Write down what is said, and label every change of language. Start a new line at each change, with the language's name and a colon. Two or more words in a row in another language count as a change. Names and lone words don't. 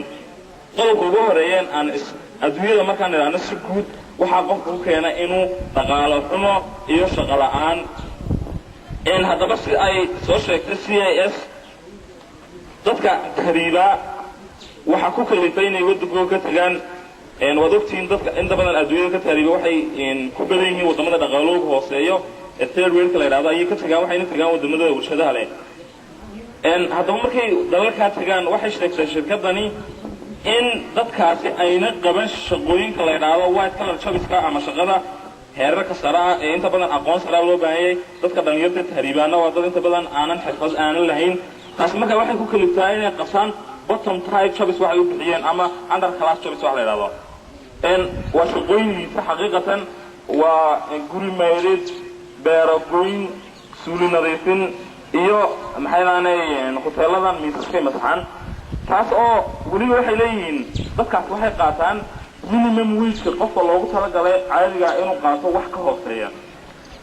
Somali: qodobka ugu horeeyeen aan adduunyada markaan idhaahno si guud waxaa qofku ku keena inuu dhaqaalo xumo iyo shaqo la'aan. haddaba si ay soo sheegtay CIS dadka tahriiba waxaa ku kalifay inay wadankooda ka tagaan. waad ogtihiin dadka inta badan adduunyada ka tahriiba waxay ku badan yihiin wadamada dhaqaalooga hooseeyo ee
English: third world
Somali: la yiraahdo ayay ka tagaan waxayna tagaan wadamada warshadaha leh. haddaba markay dalalkaa tagaan waxay sheegtay shirkadani in dadkaasi ayna qaban shaqooyinka la yiraahdo
English: white collar
Somali: jobska ama shaqada heerarka sare ah ee inta badan aqoon sare loo baahan yahay. dadka dhalinyarada tahriibaana waa dad inta badan aanan xirfad aanan lahayn taas marka waxay ku kaliftaa inay qabsaan
English: bottom type jobs
Somali: waxay u bixiyeen ama
English: under class jobs
Somali: wax la yiraahdo. waa shaqooyinka xaqiiqatan waa guri meerid beero gooyn suuli nadiifin iyo maxay lahayn hoteeladan miisaska masaxan taas oo waliba waxay leeyihiin dadkaas waxay qaataan
English: minimum wage
Somali: qofka loogu talagalay caadiga inuu qaato wax ka hooseeya.